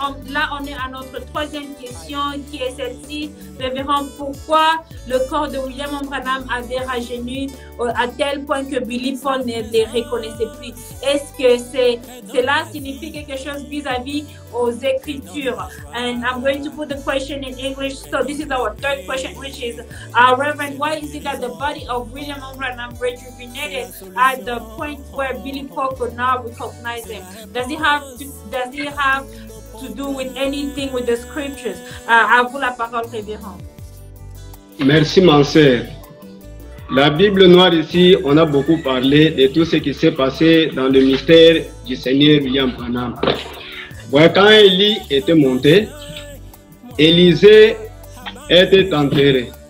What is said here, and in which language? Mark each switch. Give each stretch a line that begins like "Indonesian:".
French: Là, on est à notre troisième question qui est celle-ci. Révérend, pourquoi le corps de William Branham avait rajeuni à tel point que Billy Paul ne les reconnaissait plus? Est-ce que cela signifie quelque chose vis-à-vis aux Écritures?
English: And I'm going to put the question in English. So this is our third question, which is, Reverend, why is it that the body of William Branham rejuvenated at the point where Billy Paul could not recognize him? Does it have to do with anything with the scriptures?
French: À vous la parole, révérend. Merci, ma sœur. La Bible noire ici, on a beaucoup parlé de tout ce qui s'est passé dans le mystère du Seigneur William Branham. Ouais, quand Élie était monté, Élisée était enterré.